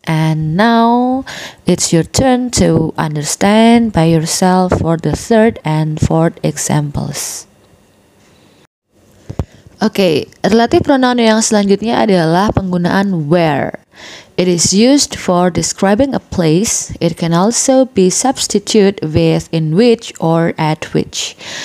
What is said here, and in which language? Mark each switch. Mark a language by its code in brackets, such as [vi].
[en] And now it's your turn to understand by yourself for the third and fourth examples. [id] Oke, relative pronoun yang selanjutnya adalah penggunaan where. [en] It is used for describing a place. It can also be substituted with in which or at which.